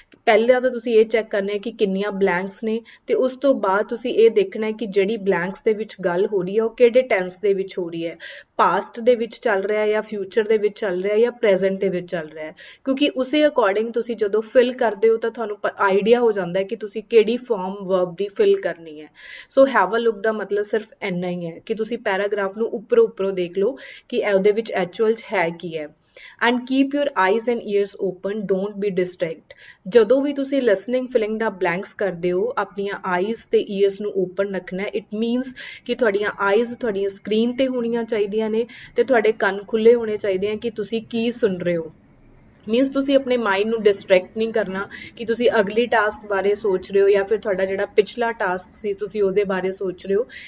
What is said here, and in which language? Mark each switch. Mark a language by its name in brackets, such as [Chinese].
[Punjabi] ਪਹਿਲਾਂ ਤਾਂ ਤੁਸੀਂ ਇਹ ਚੈੱਕ ਕਰਨਾ ਹੈ ਕਿ ਕਿੰਨੀਆਂ ਬਲੈਂਕਸ ਨੇ ਤੇ ਉਸ ਤੋਂ ਬਾਅਦ ਤੁਸੀਂ ਇਹ ਦੇਖਣਾ ਹੈ ਕਿ ਜਿਹੜੀ ਬਲੈਂਕਸ ਦੇ ਵਿੱਚ ਗੱਲ ਹੋ ਰਹੀ ਹੈ ਉਹ ਕਿਹੜੇ ਟੈਂਸ ਦੇ ਵਿੱਚ ਹੋ ਰਹੀ ਹੈ, ਪਾਸਟ ਦੇ ਵਿੱਚ ਚੱਲ ਰਿਹਾ ਹੈ ਜਾਂ ਫਿਊਚਰ ਦੇ ਵਿੱਚ ਚੱਲ ਰਿਹਾ ਹੈ ਜਾਂ ਪ੍ਰੈਜ਼ੈਂਟ ਦੇ ਵਿੱਚ ਚੱਲ ਰਿਹਾ ਹੈ। ਕਿਉਂਕਿ ਉਸੇ ਅਕੋਰਡਿੰਗ ਤੁਸੀਂ ਜਦੋਂ ਫਿਲ ਕਰਦੇ ਹੋ ਤਾਂ ਤੁਹਾਨੂੰ ਆਈਡੀਆ ਹੋ ਜਾਂਦਾ ਹੈ ਕਿ ਤੁਸੀਂ ਕਿਹੜੀ ਫਾਰਮ ਵਰਬ ਦੀ ਫਿਲ ਕਰਨੀ ਹੈ। ਸੋ [English] have a look [Punjabi] ਦਾ ਮਤਲਬ ਸਿਰਫ ਇੰਨਾ ਹੀ ਹੈ ਕਿ ਤੁਸੀਂ ਪੈਰਾਗ੍ਰਾਫ ਨੂੰ ਉੱਪਰੋਂ ਦੇਖ ਲਓ ਕਿ ਉਹਦੇ ਵਿੱਚ ਐਕਚੁਅਲ 'ਚ ਹੈ ਕੀ ਹੈ। [English] and keep your eyes and ears open, don't be distract। [Punjabi] ਜਦੋਂ ਵੀ ਤੁਸੀਂ [English] listening filling [Punjabi] ਦਾ blanks ਕਰਦੇ ਹੋ ਆਪਣੀਆਂ eyes ਤੇ ears ਨੂੰ open ਰੱਖਣਾ ਹੈ। [English] it means [Punjabi] ਕਿ ਤੁਹਾਡੀਆਂ eyes ਤੁਹਾਡੀਆਂ screen ਤੇ ਹੋਣੀਆਂ ਚਾਹੀਦੀਆਂ ਨੇ ਤੇ ਤੁਹਾਡੇ ਕੰਨ ਖੁੱਲੇ ਹੋਣੇ ਚਾਹੀਦੇ ਆ ਕਿ ਤੁਸੀਂ ਕੀ ਸੁਣ ਰਹੇ ਹੋ। ਮੀਨਸ ਤੁਸੀਂ ਆਪਣੇ ਮਾਈਂਡ ਨੂੰ ਡਿਸਟਰੈਕਟ ਨਹੀਂ ਕਰਨਾ ਕਿ ਤੁਸੀਂ ਅਗਲੀ ਟਾਸਕ ਬਾਰੇ ਸੋਚ ਰਹੇ ਹੋ ਜਾਂ ਫਿਰ ਤੁਹਾਡਾ ਜਿਹੜਾ ਪਿਛਲਾ ਟਾਸਕ ਸੀ ਤੁਸੀਂ ਉਹਦੇ ਬਾਰੇ ਸੋਚ ਰਹੇ ਹੋ।